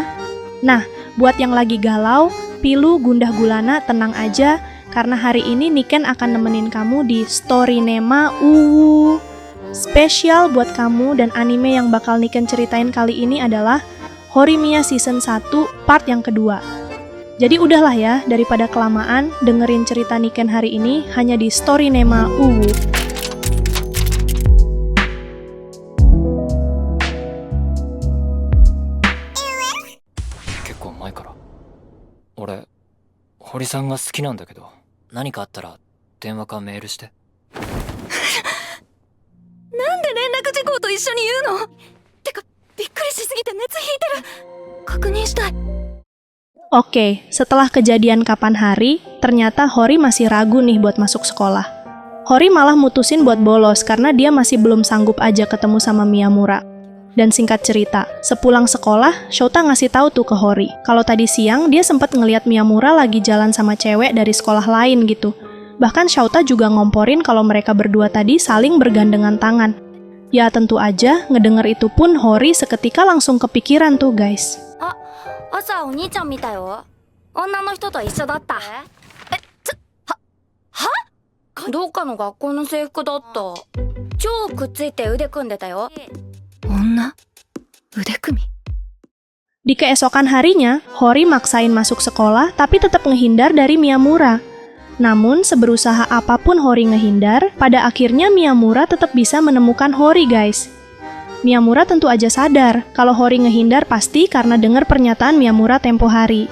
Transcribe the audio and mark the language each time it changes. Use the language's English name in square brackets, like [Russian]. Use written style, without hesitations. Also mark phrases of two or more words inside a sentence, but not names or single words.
[Indonesian] Nah, buat yang lagi galau, pilu, gundah gulana, tenang aja, karena hari ini Niken akan nemenin kamu di Storynema UWU. Spesial buat kamu dan anime yang bakal Niken ceritain kali ini adalah Horimiya Season 1 part yang kedua. Jadi udahlah ya, daripada kelamaan, dengerin cerita Niken hari ini hanya di Storynema UWU. [Japanese] 結構前から俺堀さんが好きなんだけど、何かあったら電話かメールして。なんで連絡事項と一緒に言うの？てかびっくりしすぎて熱引いてる。確認したい。 [Indonesian] Oke, setelah kejadian kapan hari, ternyata Hori masih ragu nih buat masuk sekolah. Hori malah mutusin buat bolos karena dia masih belum sanggup aja ketemu sama Miyamura. Dan singkat cerita, sepulang sekolah, Shouta ngasih tahu tuh ke Hori kalau tadi siang dia sempat ngeliat Miyamura lagi jalan sama cewek dari sekolah lain gitu. Bahkan Shouta juga ngomporin kalau mereka berdua tadi saling bergandengan tangan. Ya tentu aja, ngedenger itu pun Hori seketika langsung kepikiran tuh guys. [Japanese] 朝お兄ちゃん見たよ。女の人と一緒だった。どっかの学校の制服だった。超くっついて腕組んでたよ。女？腕組み？ [Indonesian] Di keesokan harinya, Hori maksain masuk sekolah tapi tetap ngehindar dari Miyamura. Namun, seberusaha apapun Hori ngehindar, pada akhirnya Miyamura tetap bisa menemukan Hori guys. Miyamura tentu aja sadar kalau Hori ngehindar pasti karena dengar pernyataan Miyamura tempo hari.